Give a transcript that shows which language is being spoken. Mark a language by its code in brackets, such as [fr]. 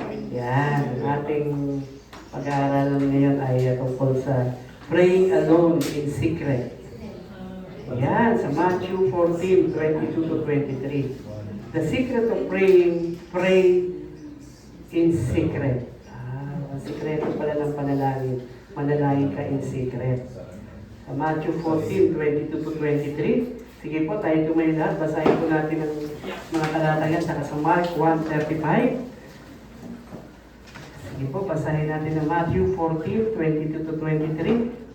[tl] Yan, ang ating pag-aaralan ngayon ay tungkol sa [en] praying alone in secret. [tl] Yan, sa Matthew 14, 22 to 23. [en] The secret of praying, pray in secret. [tl] Ang sikreto pala ng panalangin. Manalangin ka in secret. Sa Matthew 14, 22 to 23. Sige po, tayo tumayo lahat. Basahin po natin ang mga talata yan. Saka sa Mark 1:35. Sige po, basahin natin ang Matthew 14, 22 to 23.